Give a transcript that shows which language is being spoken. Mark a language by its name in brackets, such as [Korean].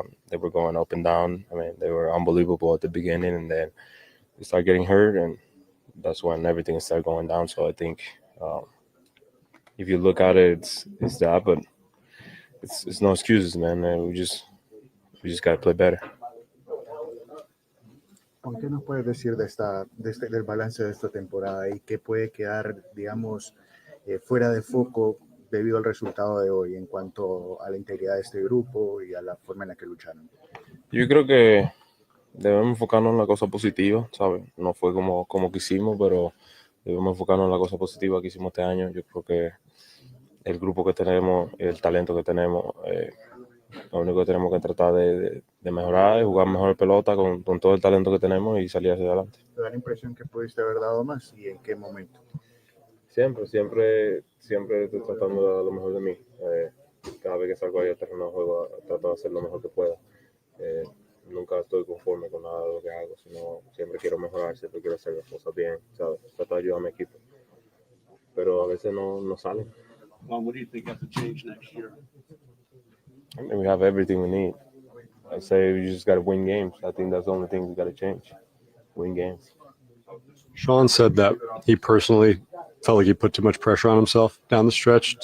[English] They were going up and down. I mean, they were unbelievable at the beginning, and then they started getting hurt, and that's when everything started going down. So I think if you look at it, it's that, but it's no excuses, man. We just got to play better. [Spanish] ¿Qué nos puedes decir del balance de esta temporada y qué puede quedar, digamos, fuera de foco debido al resultado de hoy en cuanto a la integridad de este grupo y a la forma en la que lucharon? Yo creo que debemos enfocarnos en la cosa positiva, ¿sabes? No fue como quisimos, pero debemos enfocarnos en la cosa positiva que hicimos este año. Yo creo que el grupo que tenemos, el talento que tenemos, lo único que tenemos que tratar de mejorar es jugar mejor pelota con todo el talento que tenemos y salir hacia adelante. ¿Te da la impresión que pudiste haber dado más y en qué momento? Siempre estoy tratando de dar lo mejor de mí. Cada vez que salgo ahí al terreno de juego, trato de hacer lo mejor que pueda. Nunca estoy conforme con nada de lo que hago, sino siempre quiero mejorar, siempre quiero hacer las cosas bien, ¿sabes? Trato de ayudar a mi equipo. Pero a veces no salen. [English] Well, what do you think has to change next year? I mean, we have everything we need. I say we just got to win games. I think that's the only thing we got to change. Win games. Sean said that he personally felt like he put too much pressure on himself down the stretch.